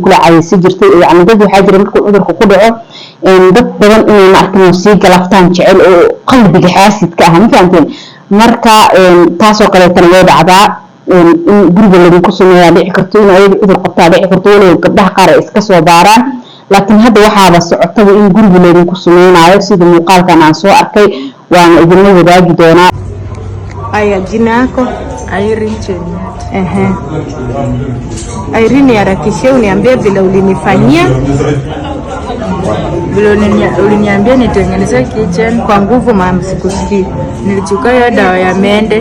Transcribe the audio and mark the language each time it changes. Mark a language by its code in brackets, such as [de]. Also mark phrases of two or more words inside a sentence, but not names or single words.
[so] kula cadaysan jirtay yani dad waxa jira markuu cudurku ku dhaco dad badan inay markaan sii galaftaan jecel oo qalbiga xaasidka ah ma fahanteen marka taas oo kale tan way dhacdaa in guriga lagu ku sameeyaa dhici karto in ayaga cudur qabtaa dhici karto oo gabdhaha qaar iska soo baaraan laakiin hadda waxaaba socotay in guriga lagu ku sameeyo sida muuqaalkan aan soo arkay waana idin wadaagi doonaa [sw] Aya jina yako? Irene Chenyat. Irene harakisha uniambie vile ulinifanyia. Vile uliniambia nitengeneze kitchen Kwa nguvu mama sikusikii. Nilichukua hiyo dawa ya mende.